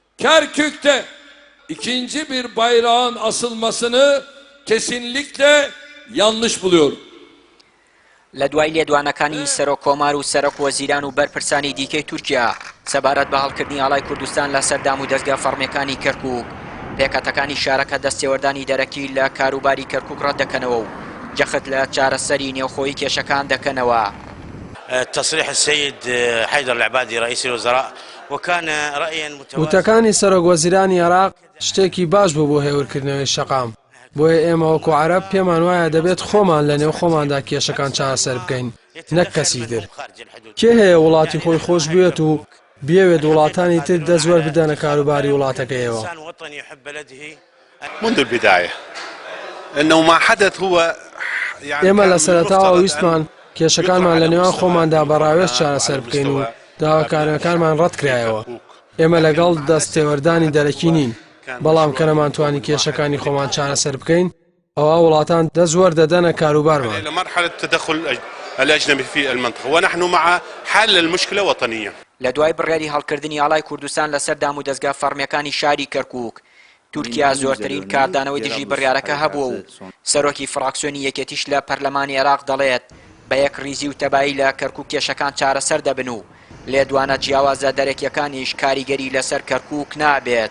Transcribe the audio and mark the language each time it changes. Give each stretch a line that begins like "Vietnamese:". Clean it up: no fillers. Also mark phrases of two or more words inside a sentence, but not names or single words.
Turkish: Kerkük'te ikinci bir bayrağın asılmasını kesinlikle yanlış buluyorum.
Central Kurdish: لە دوای لێدوانەکانی سەرۆک کۆمار و سەرۆک وەزیران و بەرپرسانی دیکەی تورکیا سەبارەت بە هەڵکردنی ئاڵای کوردستان لە سەردام و دەستگا فەرمیەکانی کەرکووک پێکەتەکانی شارەکە دەستێوەردانی دەرەکی لە کاروباری کەرکووک ڕەت دەکەنەوە و جەخت لە چارەسەری نێوخۆیی کێشەکان دەکەنەوە.
Arabic: تصريح السيد حيدر العبادي رئيس الوزراء وكان رأيا متوازنا.
Central Kurdish: وتەکانی سەرۆک وەزیرانی عێراق شتێکی باش بوو بۆ هێورکردنەوەی شەقام. بۆیە ئێمە وەکو عەرەب پێمان وایە دەبێت خۆمان لە نێو خۆماندا کێشەکان چارەسەر بکەین نەک کەسی تر. کێ هەیە وڵاتی خۆی خۆش بێت و بێوێت وڵاتانی تر دەزوەر بدەنە کاروباری وڵاتەکەیەوە؟
Arabic: منذ البداية إنه ما حدث هو
Central Kurdish: ئێمە لە سەرەتاوە ویستمان کێشەکانمان لە نێوان خۆماندا بەڕاوێز چارەسەر بکەین و داواکاریەکانمان ڕەت کرایەوە. ئێمە لەگەڵ دەستێوەردانی دەرەکی نین، بەڵام کە نەمانتوانی کێشەکانی خۆمان چارەسەر بکەین ئەوە وڵاتان دەزوەر دەدەنە کاروبارمان.
Arabic: إلى مرحلة تدخل الأجنبي في المنطقة ونحن مع حل المشكلة وطنيا.
Central Kurdish: لە دوای بڕیاری هەڵکردنی ئاڵای کوردستان لە سەردام و دەستگا فەرمیەکانی شاری کەرکووک تورکیا زۆرترین کاردانەوەی دژی بڕیارەکە هەبووە و سەرۆکی فراکسیۆنی یەکێتیش لە پەرلەمانی عێراق دەڵێت بە یەک ریزی و تەبایی لە کەرکووک کێشەکان چارەسەر دەبن و لێدوانە جیاوازە دەرەکیەکانیش کاریگەری لەسەر کەرکووک نابێت.